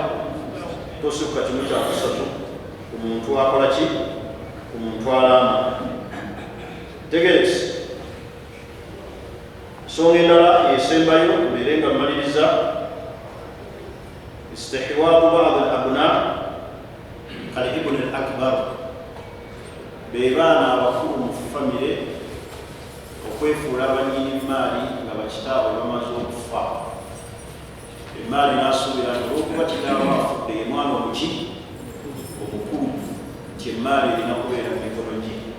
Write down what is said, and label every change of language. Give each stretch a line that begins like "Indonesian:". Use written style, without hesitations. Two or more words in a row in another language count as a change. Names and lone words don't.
Ganda: Tosukka kimu kyakusatu ku muntu akola ki? Ku muntu alaama. Tegerese, ensonga endala esembayo mbeere nga mmaliriza,
Arabic: استحواذ بعض الأبناء كالابن الأكبر,
Ganda: be baana abakulu mu famire okwefuula abannyini maali nga bakitaabwe bamaze okufa. Emaali n'asuubira nti olw'okuba kitaawe afudde ye mwana omuki omukulu, nti emaali erina kubeera mu mikono gye.